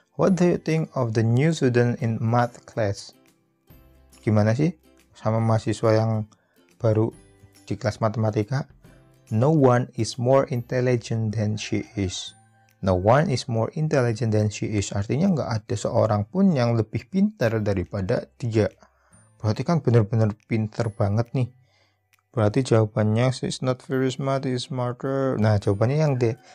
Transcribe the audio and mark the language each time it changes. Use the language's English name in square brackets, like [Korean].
[English] What do you think of the new student in math class? [Indonesian] Gimana sih sama mahasiswa yang baru di kelas matematika? [English] No one is more intelligent than she is. No one is more intelligent than she is. [Indonesian] Artinya nggak ada seorang pun yang lebih pintar daripada dia. Berarti kan benar-benar pintar banget nih. Berarti jawabannya [English] she is not very smart, she is smarter. [Indonesian] Nah, jawabannya yang D.